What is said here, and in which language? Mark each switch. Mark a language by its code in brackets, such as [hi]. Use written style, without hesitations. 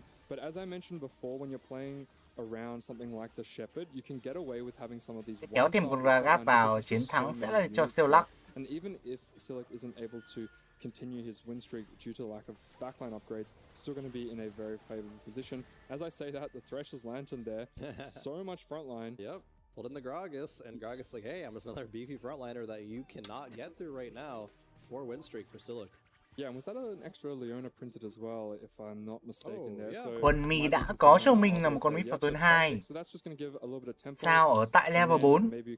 [en] But as I mentioned before, when you're playing around something like the Shepherd, you can get away with having some of these. [vi] Kéo thêm con Ragat vào, chiến thắng sẽ là cho siêu lắc. [en] And even if Silic isn't able to continue his win streak due to lack of backline upgrades, still going to be in a very favorable position. As I say that, the Thresher's Lantern there, so much frontline. Yep, pulled in the Gragas, and Gragas like, hey, I'm another beefy frontliner that you cannot get through right now. 4 win streak for Silic. Yeah, and was that an extra Leona printed as well, if I'm not mistaken there? So [vi] Quân Mi đã có cho mình là một con Mi pháo tuần 2. Sao ở tại level 4.